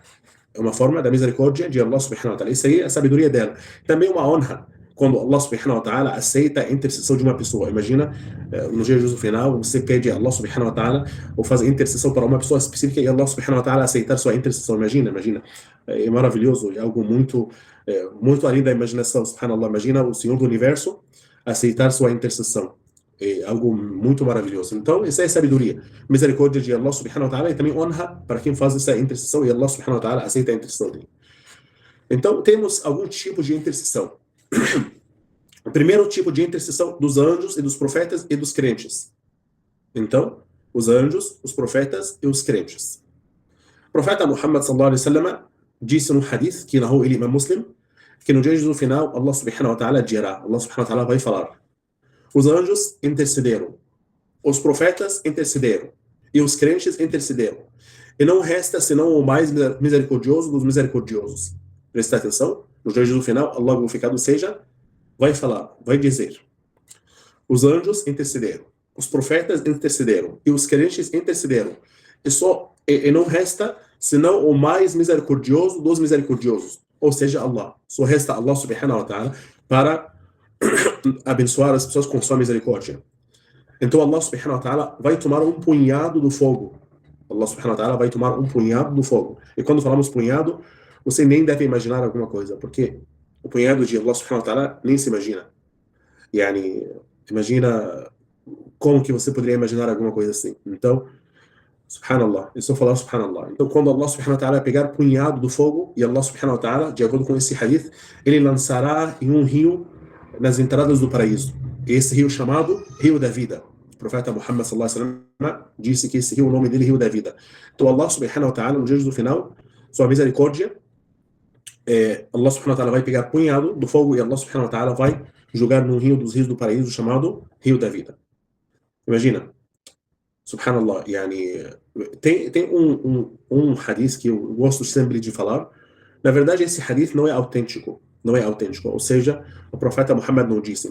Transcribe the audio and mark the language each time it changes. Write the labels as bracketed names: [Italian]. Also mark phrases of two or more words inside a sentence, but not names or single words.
[Portuguese] É uma forma da misericórdia de [Arabic] الله سبحانه وتعالى. [Portuguese] Isso aí é a sabedoria dela. Também uma honra quando [Arabic] الله سبحانه وتعالى [Portuguese] aceita a intercessão de uma pessoa. Imagina, no dia do final, você pede a [Arabic] الله سبحانه وتعالى [Portuguese] ou faz intercessão para uma pessoa específica e [Arabic] الله سبحانه وتعالى [Portuguese] aceitar sua intercessão. Imagina. É maravilhoso, é algo muito além da imaginação, subhanallah. Imagina o Senhor do Universo aceitar sua intercessão. É algo muito maravilhoso. Então, isso é sabedoria. Misericórdia de [Arabic] الله سبحانه وتعالى [Portuguese] e também honra para quem faz essa intercessão e [Arabic] الله سبحانه وتعالى [Portuguese] aceita a intercessão dele. Então, temos algum tipo de intercessão. O primeiro tipo de intercessão dos anjos e dos profetas e dos crentes. Então, os anjos, os profetas e os crentes. O profeta Muhammad [Arabic] صلى الله عليه وسلم [Portuguese] disse no hadith que narrou ele, Imam Muslim, que no dia do final, [Arabic] الله سبحانه وتعالى [Portuguese] dirá, [Arabic] الله سبحانه وتعالى [Portuguese] vai falar: os anjos intercederam, os profetas intercederam e os crentes intercederam. E não resta senão o mais misericordioso dos misericordiosos. Presta atenção, no dia do final, Allah glorificado seja, vai falar, vai dizer: os anjos intercederam, os profetas intercederam e os crentes intercederam. E não resta senão o mais misericordioso dos misericordiosos, ou seja, Allah. Só resta [Arabic] الله سبحانه وتعالى [Portuguese] para abençoar as pessoas com sua misericórdia. Então [Arabic] الله سبحانه وتعالى [Portuguese] vai tomar um punhado do fogo. [Arabic] الله سبحانه وتعالى [Portuguese] vai tomar um punhado do fogo. E quando falamos punhado, você nem deve imaginar alguma coisa, porque o punhado de [Arabic] الله سبحانه وتعالى [Portuguese] nem se imagina. Yani, imagina como que você poderia imaginar alguma coisa assim. Então, subhanallah, eu só falar subhanallah. Então, quando [Arabic] الله سبحانه وتعالى [Portuguese] pegar punhado do fogo, e [Arabic] الله سبحانه وتعالى, [Portuguese] de acordo com esse hadith, ele lançará em um rio nas entradas do paraíso. E esse rio chamado Rio da Vida. O profeta Muhammad [Arabic] صلى الله عليه وسلم [Portuguese] disse que esse rio, o nome dele é Rio da Vida. Então, [Arabic] الله سبحانه وتعالى, [Portuguese] no dia do final, sua misericórdia, [Arabic] الله سبحانه وتعالى [Portuguese] vai pegar punhado do fogo e [Arabic] الله سبحانه وتعالى [Portuguese] vai jogar num rio dos rios do paraíso chamado Rio da Vida. Imagina. Subhanallah, yani, tem um hadith que eu gosto sempre de falar. Na verdade, esse hadith não é autêntico. Ou seja, o profeta Muhammad não disse.